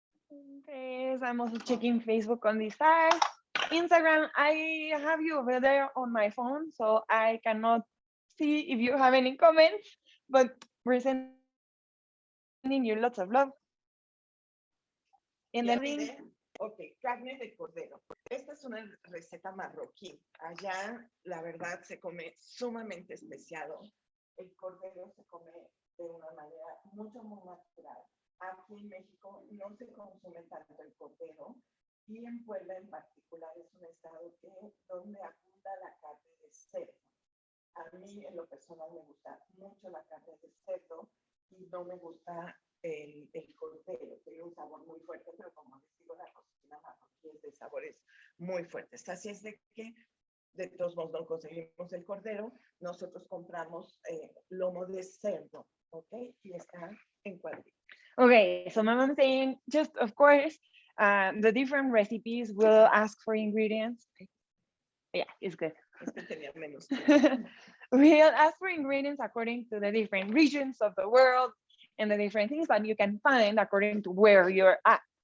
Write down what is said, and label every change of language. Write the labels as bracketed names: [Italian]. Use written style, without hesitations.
[English] Okay, so I'm also checking Facebook on this side. Instagram, I have you over there on my phone, so I cannot see if you have any comments, but we're sending you lots of love. And then, [Spanish] ok, carne de cordero. Esta es una receta marroquí. Allá, la verdad, se come sumamente especiado. El cordero se come de una manera mucho, muy natural. Aquí en México no se consume tanto el cordero y en Puebla en particular es un estado donde abunda la carne de cerdo. A mí en lo personal me gusta mucho la carne de cerdo y no me gusta el cordero, tiene un sabor fuerte, pero como les digo, la cocina marroquí es de sabores muy fuertes. Así es de que, de todos modos, no conseguimos el cordero, nosotros compramos lomo de cerdo, ¿ok? Y está en cuadritos. [English] Okay, so my mom's saying, just of course, the different recipes will ask for ingredients. Yeah, it's good. [Spanish] Es que tenía menos. [English] We'll ask for ingredients according to the different regions of the world and the different things that you can find according to where you're at.